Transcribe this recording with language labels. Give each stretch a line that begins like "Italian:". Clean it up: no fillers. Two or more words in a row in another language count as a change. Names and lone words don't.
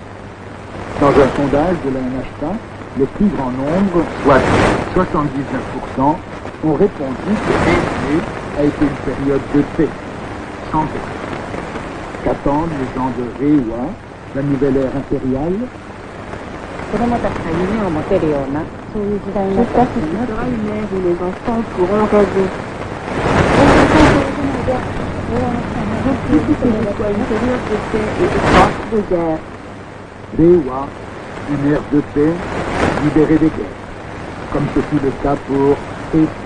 French: Dans un sondage de la NHK, le plus grand nombre, soit 79%, ont répondu que Heisei a été une période de paix, sans guerre. Qu'attendent les gens de Reiwa, la nouvelle ère impériale?
Japanese: 子供たちが夢を持てるようなそういう時代になったらいいなと。
French: où les enfants pourront rêver. Que ce soit une période de paix et de guerre. Reiwa, une ère de paix, libérée des guerres, comme ce fut le cas pour Heisei.